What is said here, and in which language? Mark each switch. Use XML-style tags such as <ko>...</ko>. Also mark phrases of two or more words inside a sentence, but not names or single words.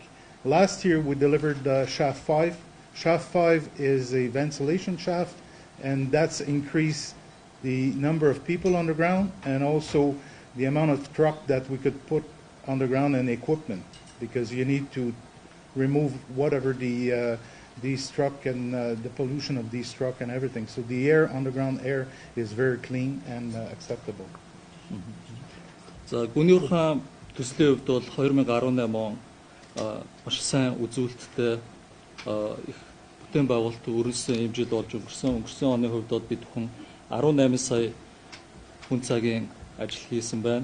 <en>Last year we delivered shaft 5. Shaft 5 is a ventilation shaft, and that's increased the number of people underground and also the amount of truck that we could put underground and equipment, because you need to remove whatever these truck and the pollution of these truck and everything. So the air, underground air, is very clean and acceptable.</en> <mn>За гүний уурхайн төслийн хувьд бол 2018 он маш сайн үзүүлэлттэй их бүтээн байгуулалт өрнөсөн хэмжээд болж өнгөрсөн оны хувьд бол бид хүн 18 сая хүн цагийн ажил хийсэн байна.</mn>